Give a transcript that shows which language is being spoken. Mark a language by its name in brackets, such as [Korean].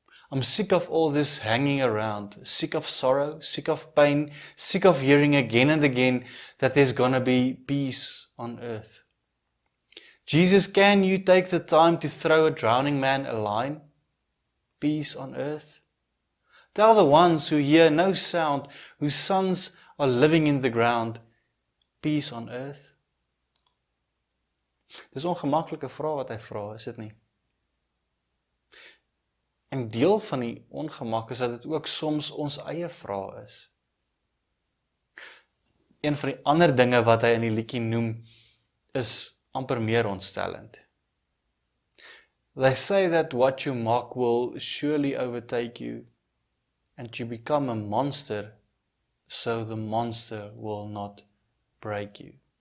[English] I'm sick of all this hanging around, sick of sorrow, sick of pain, sick of hearing again and again that there's gonna be peace on earth. Jesus, can you take the time to throw a drowning man a line? Peace on earth. Tell the ones who hear no sound, whose sons are living in the ground, peace on earth. [Afrikaans] Dis 'n ongemaklike vraag wat hy vra, is dit nie? En deel van die ongemak is dat dit ook soms ons eie vraag is. Een van die ander dinge wat hy in die liedjie noem, is amper meer ontstellend. [English] They say that what you mock will surely overtake you, and you become a monster, so the monster will not break you.